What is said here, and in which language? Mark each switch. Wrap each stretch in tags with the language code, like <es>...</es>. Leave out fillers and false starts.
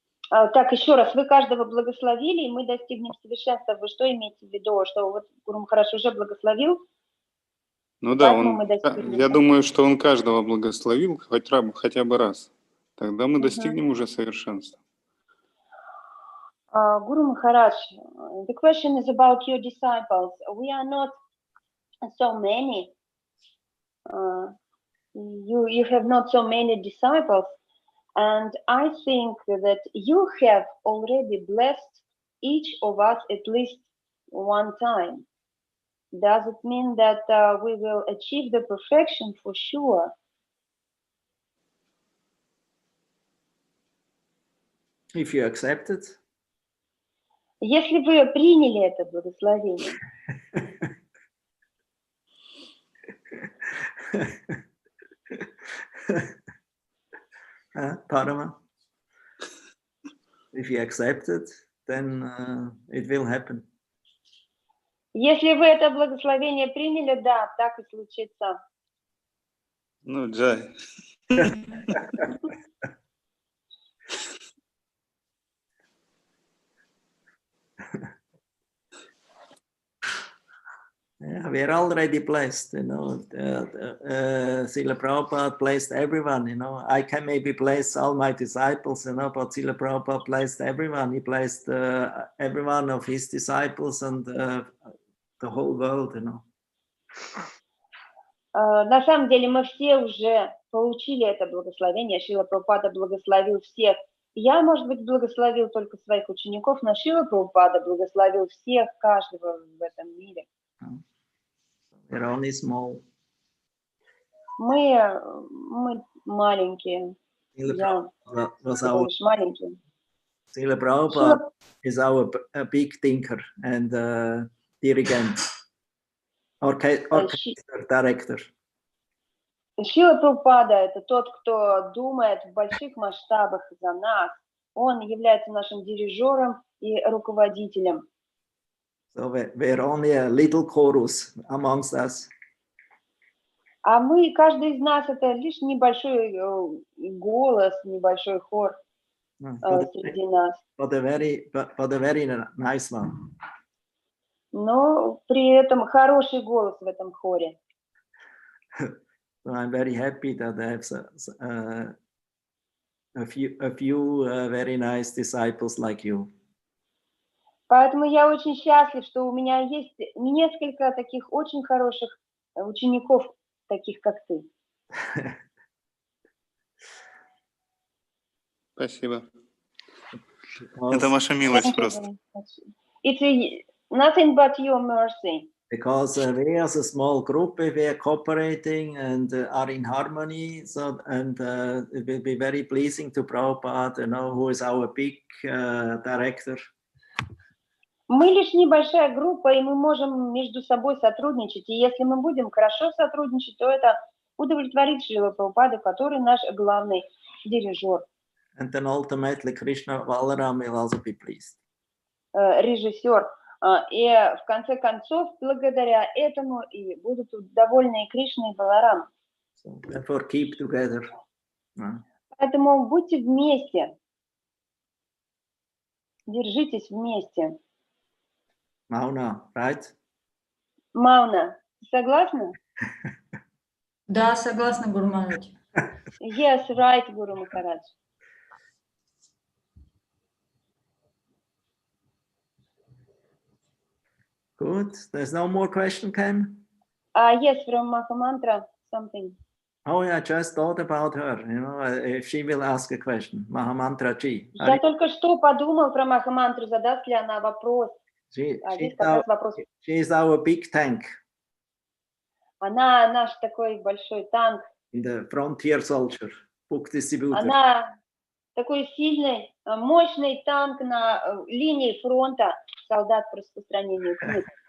<ru>Так, еще раз, вы каждого благословили, и мы достигнем совершенства. Вы что имеете в виду? Что вот Гуру Махарадж уже благословил? Ну да, Поэтому мы достигнем. я думаю, что он каждого благословил хотя бы раз. Тогда мы достигнем уже совершенства.</ru> <en>Guru Maharaj, the question is about your disciples. We are not so many. You have not so many disciples, and I think that you have already blessed each of us at least one time. Does it mean that we will achieve the perfection for sure? If you accept it.</en> <ru>Если вы приняли это благословение. Parama.</ru> <en>If you accept it, then it will happen.</en> <ru>Если вы это благословение приняли, да, так и случится. Ну, Джай.</ru> <en>Yeah, we are already blessed, you know. Srila Prabhupada blessed everyone, you know. I can maybe bless all my disciples, you know, but Srila Prabhupada blessed everyone. He blessed every one of his disciples and the whole world, you know.</en> <ru>На самом деле мы все уже получили это благословение. Шрила Прабхупада благословил всех. Я, может быть, благословил только своих учеников, но Шрила Прабхупада благословил всех, каждого в этом мире.</ru> <en>We're only small.</en> <ru>Мы маленькие. Я всего лишь маленький.</ru> <en>Srila Prabhupada is our big thinker and dirigent, orchestra director.</en> <ru>Шрила Прабхупада — это тот, кто думает в больших масштабах за нас. Он является нашим дирижером и руководителем.</ru> <en>So we're only a little chorus amongst us.</en> <ru>А мы, каждый из нас, это лишь небольшой голос, небольшой хор среди нас.</ru> <en>But a very nice one.</en> <ru>Но при этом хороший голос в этом хоре.</ru> <en>So I'm very happy that I have a few very nice disciples like you.</en> <ru>Поэтому я очень счастлив, что у меня есть несколько таких очень хороших учеников, таких как ты. Спасибо. Это ваша милость просто.</ru> <en>It's nothing but your mercy. Because we as a small group, we are cooperating and are in harmony, so and it will be very pleasing to Prabhupada, you know, who is our big director.</en> <ru>Мы лишь небольшая группа, и мы можем между собой сотрудничать. И если мы будем хорошо сотрудничать, то это удовлетворит Шрила Прабхупаду, который наш главный дирижер.</ru> <en>And then ultimately Krishna Balaram will also be pleased.</en> <ru>Режиссер. И в конце концов, благодаря этому и будут довольны и Кришна, и Баларам.</ru> <en>So therefore keep together.</en> <ru>Поэтому будьте вместе. Держитесь вместе.</ru> <en>Mauna, right?</en> <ru>Мауна, согласна? Да, согласна, Гуру Махарадж.</ru> <en>Yes, right, Guru Maharaj. Good. There's no more question, Cam? Yes, from Mahamantra, something. Oh, yeah, I just thought about her, you know, if she will ask a question. Mahamantra Ji.</en> <ru>Я только что подумал про Махамантру, задаст ли она вопрос. Здесь как раз вопрос.</ru> <en>She is our big tank.</en> <ru>Она наш такой большой танк.</ru> <en>In the frontier soldier, book distributor.</en> <ru>Она такой сильный, мощный танк на линии фронта, солдат по распространению книг.</ru>